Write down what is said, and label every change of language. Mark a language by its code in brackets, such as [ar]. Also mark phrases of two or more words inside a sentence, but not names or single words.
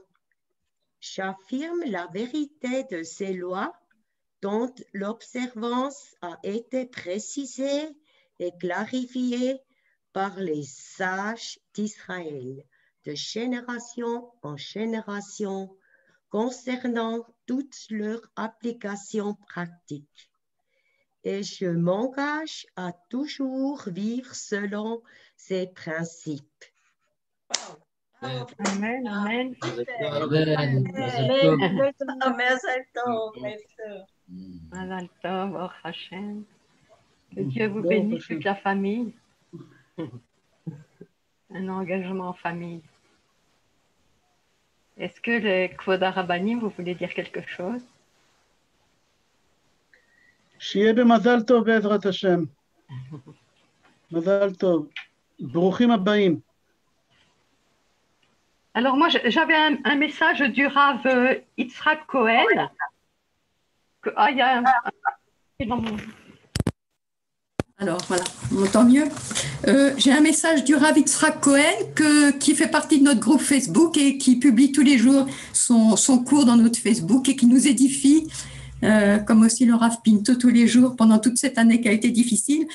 [fr] J'affirme la vérité de ces lois dont l'observance a été précisée et clarifiée par les sages d'Israël de génération en génération concernant toute leur application pratique. Et je m'engage à toujours vivre selon ces principes. Amen, amen. [he] מזל טוב ברוך השם. [fr] Que Dieu vous bénisse, toute la famille. Un engagement en famille. Est-ce que le [he] כבוד הרבנים, [fr] vous voulez dire quelque chose? [he] שיהיה במזל טוב בעזרת השם. מזל טוב. ברוכים הבאים. [fr] Alors moi, j'avais un message du Rav Yitzhak Cohen. Il y a Alors voilà, on entend mieux. J'ai un message du Rav Yitzhak Cohen qui fait partie de notre groupe Facebook et qui publie tous les jours son cours dans notre Facebook et qui nous édifie, comme aussi le Rav Pinto tous les jours pendant toute cette année qui a été difficile.